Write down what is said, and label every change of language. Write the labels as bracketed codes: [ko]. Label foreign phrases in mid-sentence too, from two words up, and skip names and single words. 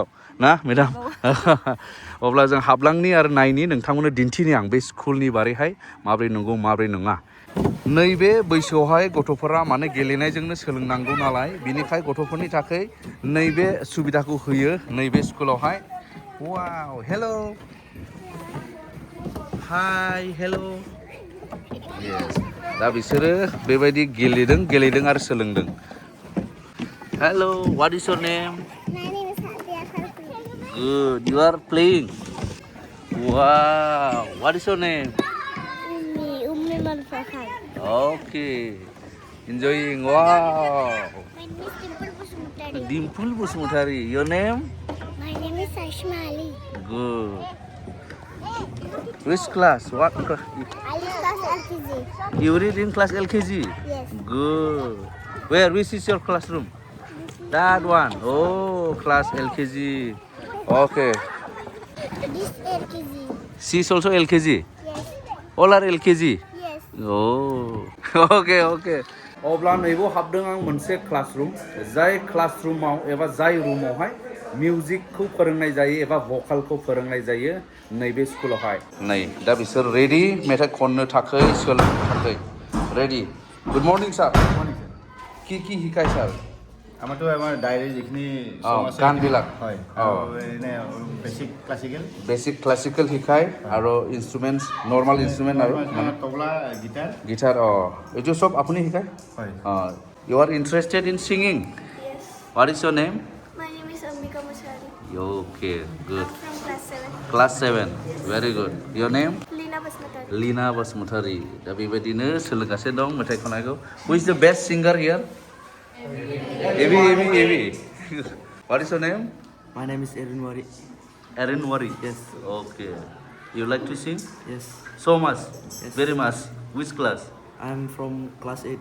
[brx] ना मेडाम अब्ला जों हाबलांनि आरो नायनि नोंथांमोननो दिन्थिनि आं बे स्कुलनि बारैहाय माब्रै नंगौ माब्रै नङा नैबे बैसोआवहाय गथ'फोरा माने गेलेनायजोंनो सोलोंनांगौ नालाय बिनिखाय गथ'फोरनि थाखाय नैबे सुबिदाखौ होयो नैबे स्कुलावहाय वाव हेलौ हाय हेलौ दा बिसोरो बेबायदि गेलेदों आरो सोलोंदों हेलौ [en] what is your name [brx] Good. [en] You are playing. Wow. What is your name? Okay. Enjoying. Wow. My name is Dimple Busmutari. Dimple Busmutari. Your name? My name is Ashma Ali. Good. Which class? What class? I read class LKG. You read in class LKG? Yes. Good. Where? Which is your classroom? That one. Oh, class LKG. Okay. This LKG. She is also LKG? Yes. All are LKG? Yes. Oh. Okay. [brx] अब्ला नैबो हाबदों आं मोनसे क्लासरुम जाय क्लासरुमाव एबा जाय रुमावहाय मिउजिकखौ फोरोंनाय जायो एबा भकालखौ फोरोंनाय जायो नैबे स्कुलावहाय नै दा बिसोर रेडि मेथाइ खननो थाखाय सोलोंनो थाखाय [en] ready good morning sir [as] কি শিকায় স্যার আমাৰতো আমাৰ ডায়েৰী যিখিনি গানবিলাক হয় এনে [en] basic classical [as] শিকায় আৰু [en] instruments normal instrument [as] আৰু মানে তবলা গিটাৰ এইটো চব আপুনি শিকায় হয় [en] you are interested in singing what is your name My name is Ambika Musari. okay good I'm from class 7. class 7 very good your name Lina Basmatari. [brx] लीना बसुमतारी दा बेबायदिनो सोलोंगासिनो दं मेथाइ खननायखौ [en] who is the best singer here [brx] Evi. [en] What is your name? My name is Erin Wari. Erin Wari. Yes. Okay. You like to sing? Yes. So much. Yes. Very much. Which class? I'm from class 8.